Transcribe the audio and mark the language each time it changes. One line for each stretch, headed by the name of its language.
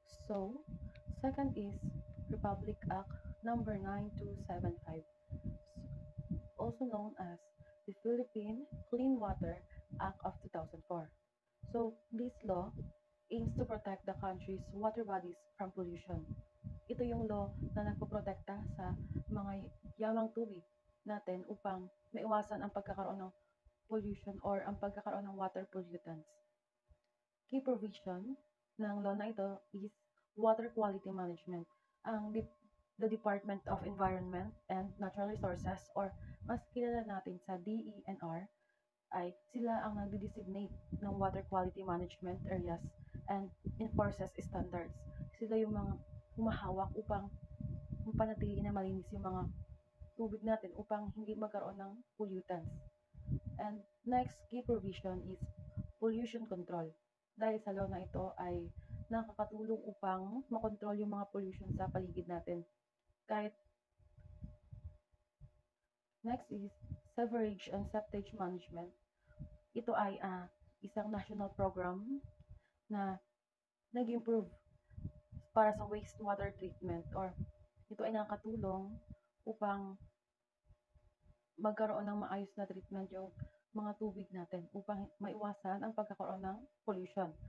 English: So, second is Republic Act number 9275, also known as the Philippine Clean Water Act of 2004. So, this law aims to protect the country's water bodies from pollution.
Filipino: Ito yung law na nagpoprotekta sa mga yamang tubig natin upang maiwasan ang pagkakaroon ng pollution or ang pagkakaroon ng water pollutants.
English: Key provision
Filipino: ng law na ito
English: is water quality management. The Department of Environment and Natural Resources,
Filipino: or mas kilala natin sa DENR, ay sila ang nagde-designate ng
English: water quality management areas and enforces standards.
Filipino: Sila yung mga humahawak upang mapanatili na malinis yung mga tubig natin upang hindi magkaroon ng pollutants.
English: And next key provision is pollution control.
Filipino: Dahil sa law na ito ay nakakatulong upang makontrol yung mga pollution sa paligid natin.
English: Kahit next is sewerage and septage management.
Filipino: Ito ay isang national program na nag-improve para sa wastewater treatment, or ito ay nakakatulong upang magkaroon ng maayos na treatment yung mga tubig natin upang maiwasan ang pagkakaroon ng pollution.